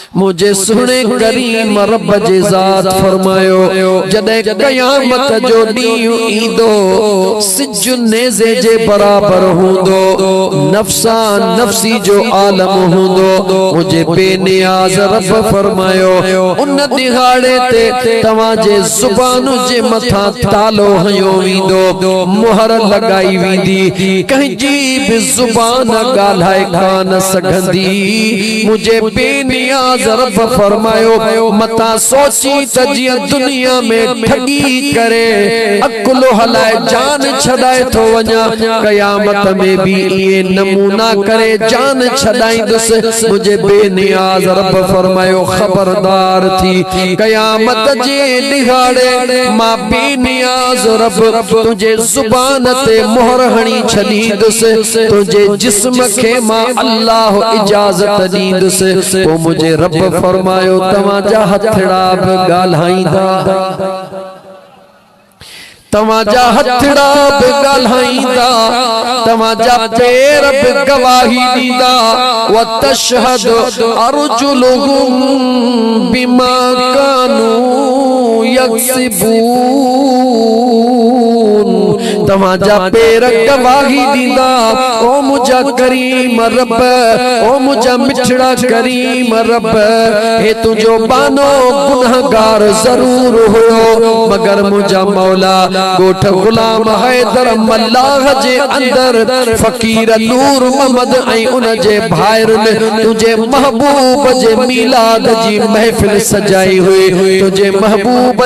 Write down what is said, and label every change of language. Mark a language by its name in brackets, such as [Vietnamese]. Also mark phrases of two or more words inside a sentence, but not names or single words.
[Sindhi] मुझे सुने करीम रब जे ज़ात फरमायो जदे क़यामत जो ॾींहुं ईंदो सिज नेज़े जे बराबर हूंदो नफ्सा नफ्सी जो आलम हूंदो मुझे बेनियाज रब फरमायो उन दिहाड़े ते तवां जे ज़ुबान जे मथा तालो हयो वींदो मुहर लगाई वींदी कंहिंजी भी ज़ुबान ॻाल्हाए कान सघंदी मुझे बेनियाज रब फरमायो मता सोची त जियां दुनिया में ठगी करे अकुल हलाए जान छड़ाए थो वञा क़यामत में भी ये नमूना करे जान छड़ाईंदुसि मुझे बेनियाज रब फरमायो खबरदार थी क़यामत जे दिहाड़े मां बेनियाज रब तुझे ज़ुबान ते मोहर हणी छॾींदुसि तुझे जिस्म खे मां अल्लाह इजाज़त ॾींदुसि पोइ मुझे रब फरमायो तव्हांजा हथड़ा बि ॻाल्हाईंदा तव्हांजा हथड़ा बि ॻाल्हाईंदा तव्हांजा पेर बि गवाही ॾींदा [Arabic] وتشهد أرجلهم بما كانوا يكسبون [Sindhi] तव्हांजा पेर गवाही ॾींदा ओ मुझा करीम रब ओ मुझा मिठड़ा करीम रब हे तुझो बानो गुनहगार जरूर हुयो मगर मुझा मौला गोठ गुलाम हैदर मल्लाह जे अंदर फकीर नूर मोहम्मद ऐं उन जे भाइरनि तुझे महबूब जे मिलाद जी महफिल सजाई हुई तुझे महबूब